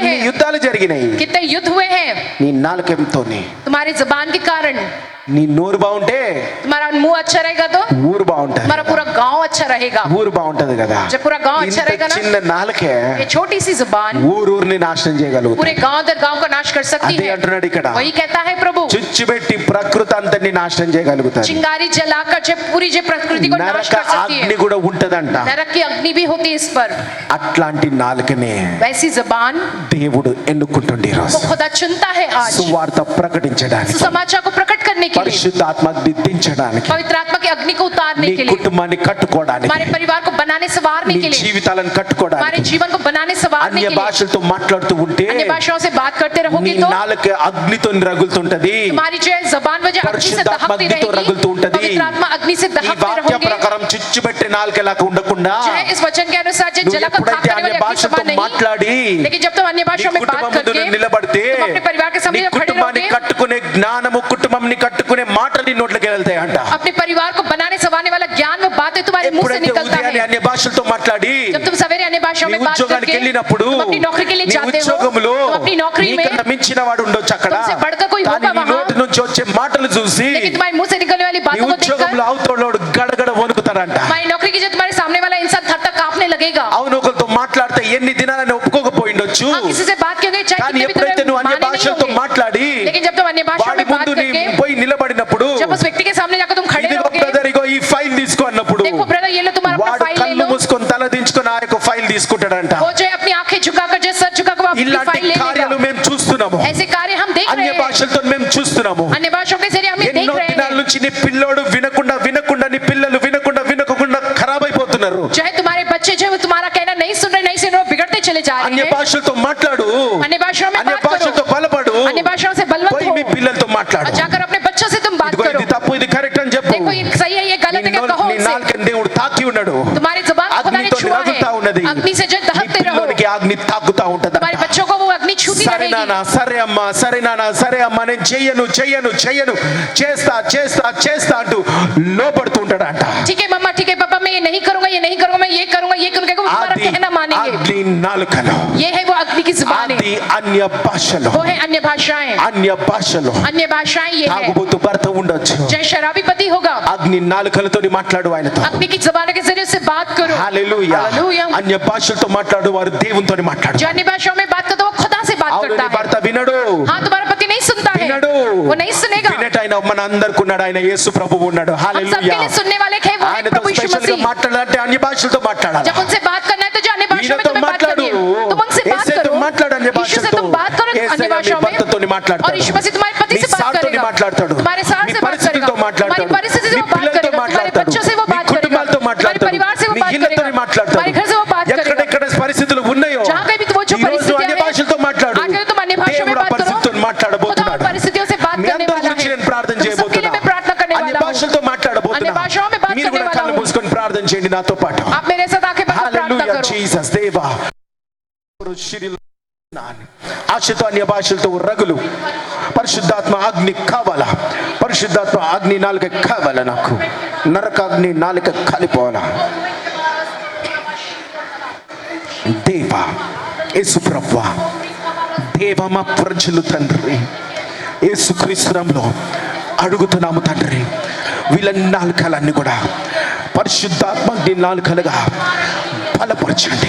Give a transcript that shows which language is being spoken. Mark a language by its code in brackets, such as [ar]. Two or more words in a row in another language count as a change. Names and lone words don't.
[te] ఎన్ని [hi] हैं, [te] యుద్ధాలు జరిగినాయి. [hi] कितने युद्ध हुए हैं [te] నీ నాలుకతోని. [hi] तुम्हारी जुबान के कारण। [te] నీ నోరు బాగుంటే [hi] तुम्हारा मुंह अच्छा रहेगा तो [te] ఊరు బాగుంటది, [hi] तुम्हारा पूरा गांव अच्छा रहेगा। [te] ఊరు బాగుంటది కదా. [hi] जब पूरा गांव अच्छा [te] ఇంత [hi] रहेगा ना, [te] చిన్న నాలుకే [hi] ये छोटी सी जुबान [te] ఊరూరిని నాశనం చేయగలుగుతుంది. [hi] पूरे गांव दर गांव को नाश कर सकती [te] అదే [hi] है। [te] అంటున్నాడు ఇక్కడ, [hi] वही कहता है प्रभु, [te] చుచ్చుబెట్టి ప్రకృతి అంతటిని నాశనం చేయగలుగుతాడు. [hi] चिंगारी जलाकर जो पूरी जो प्रकृति को नाश [te] నరక [hi] कर सकती [te] అగ్ని [hi] है। [te] కూడా ఉంటదంట. [hi] नरक की अग्नि भी होती है इस पर। [te] అట్లాంటి నాలుకనే [hi] वैसी जुबान [te] దేవుడు ఎన్నుకుంటుండే [hi] को [te] రోజు [hi] खुदा चुनता है आज [te] సువార్త ప్రకటించడానికి. [hi] समाचार को प्रकट करने करने के लिए, [te] పరిశుద్ధ ఆత్మ అగ్ని దించడానికి, [hi] पवित्र आत्मा की अग्नि को उतारने [te] నీ [hi] के लिए, [te] కుటుంబాన్ని కట్టుకోవడానికి, [hi] हमारे परिवार को बनाने संवारने [te] నీ [hi] के लिए, [te] జీవితాలను [hi] हमारे [te] కట్టుకోవడానికి, [hi] जीवन को बनाने संवारने [te] అన్య [hi] के लिए। [te] భాషలతో మాట్లాడుతూ ఉంటే [hi] अन्य भाषाओं से बात करते [te] నీ [hi] रहोगे तो [te] నాలుక అగ్నితో రగులుతుంటది, [hi] तुम्हारी जो है जबान वजह अग्नि से [te] పరిశుద్ధ ఆత్మ [hi] दहकती [te] అగ్నితో [hi] रहेगी, [te] రగులుతూ ఉంటది. [hi] पवित्र आत्मा अग्नि से [te] ఈ [hi] दहकते [te] వాక్య [hi] रहोगे। [te] ప్రకారం చిచ్చుపెట్టే నాలుకలాగా ఉండకుండా [hi] जो है इस वचन के अनुसार जो [te] నువ్వు [hi] जला को खाक [te] ఎప్పుడైతే [hi] करने [te] అన్య [hi] वाली अग्नि [te] భాషతో [hi] समान नहीं, [te] మాట్లాడి [hi] लेकिन जब तुम अन्य [te] నీ [hi] भाषाओं में बात [te] కుటుంబం ముందు [hi] करके [te] నిలబడితే [hi] तुम अपने परिवार के [te] నీ [hi] सामने जब खड़े [te] కుటుంబాన్ని [hi] रहोगे, [te] కట్టుకునే జ్ఞానము, కుటుంబంని కట్టుకునే మాటలు నీ నోట్లోకి వెళ్తాయి అంట. [hi] अपने परिवार को बनाने संवारने वाला ज्ञान में बातें तुम्हारे मुंह से [te] ఎప్పుడైతే [hi] निकलता [te] ఉదయాన్నే [hi] है। [te] అన్య భాషలతో మాట్లాడి [hi] जब तुम सवेरे अन्य भाषाओं [te] నీ [hi] में बात [te] ఉద్యోగానికి [hi] करके [te] వెళ్ళినప్పుడు [hi] तुम अपनी नौकरी के लिए [te] నీ [hi] जाते हो, [te] ఉద్యోగంలో [hi] तुम अपनी नौकरी में [te] నీకన్నా మించిన వాడు ఉండొచ్చు అక్కడ, [hi] तुमसे बढ़कर कोई [te] కానీ [hi] होगा [te] నీ [hi] वहाँ, [te] నోటి నుంచి వచ్చే మాటలు చూసి [hi] लेकिन तुम्हारे मुंह से निकलने वाली [te] నీ [hi] बातों को [te] ఉద్యోగంలో [hi] देखकर [te] అవతలోడు గడగడ వణుకుతాడంట. [hi] तुम्हारी नौकरी की जो तुम्हारे सामने वाला इंसान थर थर कांपने लगेगा। [te] అవును, ఒకరితో మాట్లాడితే ఎన్ని దినాలని ఒప్పుకోకపోయిండొచ్చు, [hi] हाँ, किसी से बात क्यों चाहे [te] కానీ [hi] कितने भी [te] ఎప్పుడైతే [hi] तुम्हें [te] నువ్వు అన్య [hi] माने नहीं [te] భాషలతో [hi] होंगे, [te] మాట్లాడి [hi] लेकिन जब तुम अन्य भाषाओं [te] వాడి [hi] में बात [te] ముందు నీ [hi] करके [te] పోయి నిలబడినప్పుడు, [hi] जब उस व्यक्ति के सामने जाकर तुम खड़े [te] ఇదిగో [hi] रहोगे, [te] బ్రదర్ ఇగో ఈ ఫైల్ తీసుకో అన్నప్పుడు [hi] देखो ब्रदर ये लो तुम्हारा अपना [te] వాడు [hi] फाइल ले [te] కళ్ళు [hi] लो, [te] మూసుకొని తల దించుకొని ఆ యొక్క ఫైల్ తీసుకుంటాడంట. [hi] वो जो है अपनी आंखें झुकाकर जो सर झुकाकर वो अपनी [te] ఇలాంటి [hi] फाइल ले [te] కార్యాలు [hi] लेगा। [te] మేము చూస్తున్నాము, [hi] ऐसे कार्य हम देख [te] అన్య [hi] रहे हैं, [te] భాషలతో మేము చూస్తున్నాము. [hi] अन्य भाषाओं के जरिए हम ये देख [te] ఎన్నో [hi] रहे [te] దినాల [hi] हैं। [te] నుంచి నీ పిల్లోడు వినకుండా వినకుండా, నీ పిల్లలు వినకుండా వినకుండా ఖరాబ్ అయిపోతున్నారు. [hi] जो है तुम्हारे बच्चे जो है वो तुम्हारा कहना नहीं सुन रहे, बिगड़ते चले जा रहे [te] అన్య [hi] हैं। [te] భాషలతో మాట్లాడు, [hi] अन्य भाषाओं में [te] అన్య [hi] बात [te] భాషలతో [hi] करो, [te] బలపడు, [hi] अन्य भाषाओं से बलवंत [te] పోయి [hi] हो, [te] మీ పిల్లలతో మాట్లాడు. [hi] और जाकर अपने बच्चों से तुम बात [te] ఇదిగో [hi] करो, [te] ఇది తప్పు, ఇది కరెక్ట్ అని చెప్పు. [hi] देखो ये सही है ये गलत है क्या कहो [te] నీ [hi] उनसे। [te] నాలుకని దేవుడు తాకి ఉన్నాడు, [hi] तुम्हारी जुबान को खुदा ने [te] అగ్నితో [hi] छुआ [te] రగులుతా ఉన్నది. [hi] है, अग्नि से जो [te] నీ [hi] दहकते रहो, [te] పిల్లోనికి అగ్ని తాకుతా ఉంటది. [hi] तुम्हारे बच्चों को वो अग्नि छूती [te] సరే [hi] रहेगी। [te] నాన్న, సరే అమ్మా, సరే నాన్న, సరే అమ్మా, నేను చెయ్యను చెయ్యను చెయ్యను, చేస్తా చేస్తా చేస్తా అంటూ లోపడుతూ ఉంటాడంట. [hi] ठीक है मम्मा, ठीक है पापा, मैं ये नहीं करूंगा, ये नहीं करूंगा, मैं ये करूंगा, ये करूंगा, वो तुम्हारा [te] అది [hi] कहना मानेंगे। [te] అగ్ని నాలుకలో, [hi] ये है वो अग्नि की जुबान [te] అది [hi] है, [te] అన్య భాషలో, [hi] वो है अन्य भाषाएं, [te] అన్య భాషలో [hi] अन्य भाषाएं ये है। [te] తాగుబోతు భర్త ఉండొచ్చు, [hi] चाहे शराबी पति होगा, [te] అగ్ని నాలుకలతో మాట్లాడు ఆయనతో. [hi] अग्नि की जुबान के जरिए उससे बात करो। [te] హల్లెలూయా. [hi] हालेलुया। [te] అన్య భాషలతో మాట్లాడు వారు దేవునితో మాట్లాడు. [hi] जो अन्य भाषाओं में बात करता है वो खुदा से बात [te] అవును, నీ [hi] करता है। [te] భర్త వినడు, [hi] हाँ, तुम्हारा पति नहीं सुनता है, [te] వినడు, [hi] वो नहीं सुनेगा। [te] వినటైన మన అందరికి ఉన్నాడు, ఆయన యేసు ప్రభువు ఉన్నాడు. [hi] हम सबके [te] హల్లెలూయా. [hi] लिए सुनने वाले हैं, वो है [te] ఆయనతో [hi] प्रभु यीशु [te] స్పెషల్ గా [hi] मसीह। [te] మాట్లాడాలంటే అన్య భాషలతో మాట్లాడాలి. [hi] जब उनसे बात करना है तो जो अन्य भाषाओं में [te] ఈయనతో [hi] तुम्हें बात [te] మాట్లాడు, [hi] करनी है, तुम उनसे बात [te] యేసుతో [hi] करो, [te] మాట్లాడు అన్య [hi] यीशु से [te] భాషలతో. [hi] तुम बात करो [te] యేసయ్య [hi] अन्य [te] నీ [hi] भाषाओं में, [te] భర్తతోని [hi] और [te] మాట్లాడతాడు, [hi] यीशु मसीह तुम्हारे पति [te] నీ [hi] से बात [te] సాటుతోని [hi] करेगा, [te] మాట్లాడతాడు, [hi] तुम्हारे साथ [te] నీ [hi] से बात [te] పరిస్థితులతో [hi] करेगा, [te] మాట్లాడతాడు, [hi] तुम्हारी परिस्थिति से [te] నీ [hi] वो बात [te] పిల్లలతో [hi] करेगा, तुम्हारे [te] మాట్లాడతాడు, [hi] बच्चों से वो [te] నీ [hi] बात करेगा, [te] కుటుంబాలతో [hi] तुम्हारे [te] మాట్లాడతాడు, [hi] परिवार से वो [te] నీ [hi] बात [te] ఇళ్ళతో [hi] करेगा, [te] మాట్లాడతాడు. [hi] तुम्हारे घर से वो बात करेगा। [te] ఎక్కడెక్కడ పరిస్థితులు ఉన్నాయో [hi] जहाँ कहीं भी वो जो [te] ఈ రోజు [hi] परिस्थितियां [te] అన్య [hi] हैं, [te] భాషలతో మాట్లాడు. [hi] आगे तुम अन्य भाषा में [te] దేవుడు ఆ [hi] बात करो, [te] పరిస్థితులతో [hi] खुदा [te] మాట్లాడబోతున్నాడు. [hi] उन परिस्थितियों से बात [te] మీ [hi] करने [te] అందరి [hi] वाला [te] గురించి [hi] है। [te] నేను ప్రార్థన [hi] तुम सबके लिए मैं प्रार्थना करने [te] అన్య [hi] वाला हूँ, [te] భాషలతో [hi] अन्य [te] మాట్లాడబోతున్నా. [hi] भाषाओं में बात [te] మీరు [hi] करने [te] కూడా [hi] वाला [te] కళ్ళు [hi] हूँ। [te] మూసుకొని ప్రార్థన చేయండి నాతో పాటు. [hi] आप मेरे साथ आंखें बंद कर प्रार्थना [te] హల్లెలూయా. [hi] करो। [te] జీసస్ దేవా, ఆశతో అన్య భాషలతో రగులు. పరిశుద్ధాత్మ అగ్ని కావాలా, పరిశుద్ధాత్మ అగ్ని నాలుక కావాలా, నాకు నరకాగ్ని నాలుక కాలిపోవాలా. దేవా, యేసు ప్రభువా, దేవా, మా ప్రజలు తండ్రి యేసుక్రీస్తులో అడుగుతున్నాము తండ్రి, వీళ్ళ నాలుకలన్నీ కూడా పరిశుద్ధాత్మ అగ్ని నాలుకలుగా బలపరచండి.